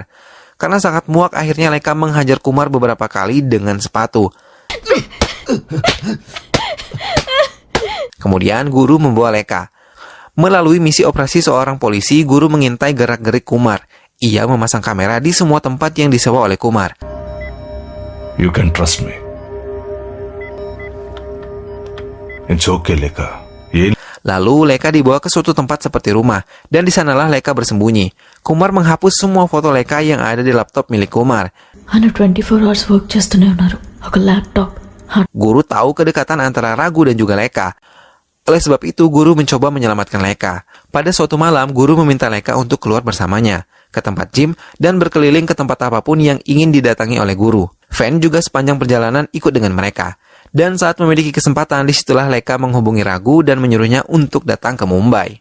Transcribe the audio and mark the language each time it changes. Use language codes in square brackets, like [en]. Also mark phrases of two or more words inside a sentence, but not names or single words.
[id] Karena sangat muak, akhirnya Leka menghajar Kumar beberapa kali dengan sepatu. Kemudian Guru membawa Leka. Melalui misi operasi seorang polisi, Guru mengintai gerak-gerik Kumar. Ia memasang kamera di semua tempat yang disewa oleh Kumar. [en] You can trust me. It's okay, Leka. [id] Lalu Leka dibawa ke suatu tempat seperti rumah, dan di sanalah Leka bersembunyi. Kumar menghapus semua foto Leka yang ada di laptop milik Kumar. [en] 24 hours work [te] చేస్తూనే ఉన్నారు. ఒక laptop. [id] Guru tahu kedekatan antara Ragu dan juga Leka. Oleh sebab itu, Guru mencoba menyelamatkan Leka. Pada suatu malam, Guru meminta Leka untuk keluar bersamanya ke tempat gym dan berkeliling ke tempat apapun yang ingin didatangi oleh Guru. Fan juga sepanjang perjalanan ikut dengan mereka. Dan saat memiliki kesempatan, disitulah Leka menghubungi Ragu dan menyuruhnya untuk datang ke Mumbai.